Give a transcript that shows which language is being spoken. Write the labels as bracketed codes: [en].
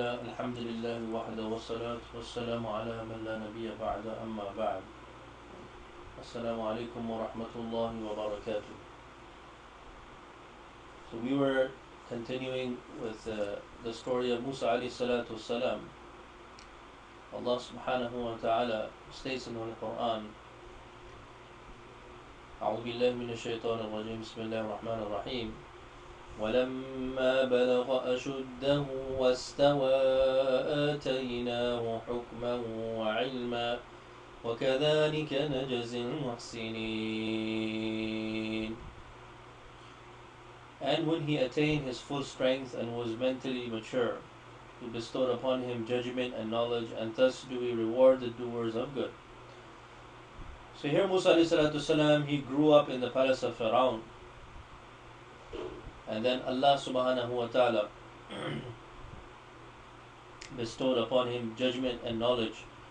[ar] الحمد لله وحده والصلاة والسلام على من لا نبي بعد أما بعد. السلام عليكم ورحمة الله وبركاته. [en] So we were continuing with the story of Musa alayhi salatu wasalam. Allah subhanahu wa ta'ala states in the Quran, [ar] أعوذ بالله من الشيطان الرجيم بسم الله الرحمن الرحيم ولما بلغ أشده واستوى آتيناه حكما وعلما وكذلك نجزي المحسنين. [en] And when he attained his full strength and was mentally mature, we bestowed upon him judgment and knowledge, and thus do we reward the doers of good. So here Musa ﷺ, he grew up in the palace of Pharaoh, and then Allah subhanahu wa ta'ala bestowed upon him judgment and knowledge.